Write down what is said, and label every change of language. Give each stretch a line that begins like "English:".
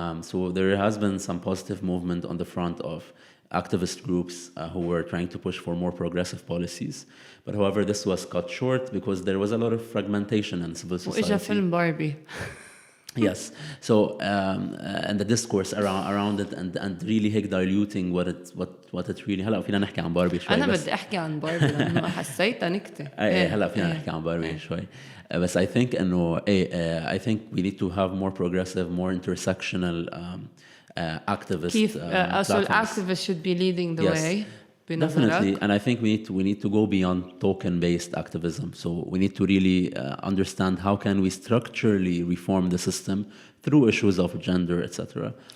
English: So there has been some positive movement on the front of activist groups who were trying to push for more progressive policies. But however, this was cut short because there was a lot of fragmentation in civil society.
Arabic: وإجا فيلم باربي.
English: Yes, so and the discourse around it and really هيك diluting what it really.
Arabic: هلا فينا نحكي عن باربي شوي. أنا بدي أحكي عن باربي لأنه حسيتها نكتة. هلا فينا نحكي عن باربي شوي.
English: بس I think إنه I think we need to have more progressive, more intersectional activist. كيف so activists should be leading the way. Definitely, and I think we need to go beyond token-based activism. So we need to really understand how can we structurally reform the system through issues of gender, etc.